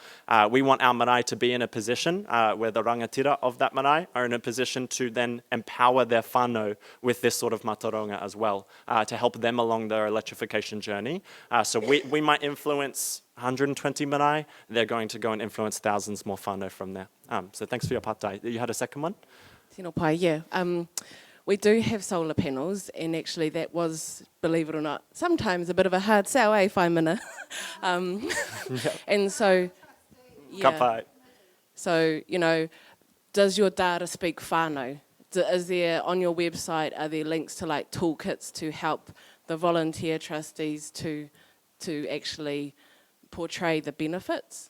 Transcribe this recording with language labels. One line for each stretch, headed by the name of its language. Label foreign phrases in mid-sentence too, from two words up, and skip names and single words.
English: We want our marae to be in a position where the rangatira of that marae are in a position to then empower their whānau with this sort of mataronga as well, to help them along their electrification journey. So we might influence 120 marae, they're going to go and influence thousands more whānau from there. So thanks for your patai. You had a second one?
Māori: Tino pai,
English: yeah. We do have solar panels, and actually that was, believe it or not, sometimes a bit of a hard sell,
Māori: whai mana?
English: And so,
Māori: Ka pai.
English: so, you know, does your data speak whānau? Is there, on your website, are there links to like toolkits to help the volunteer trustees to actually portray the benefits?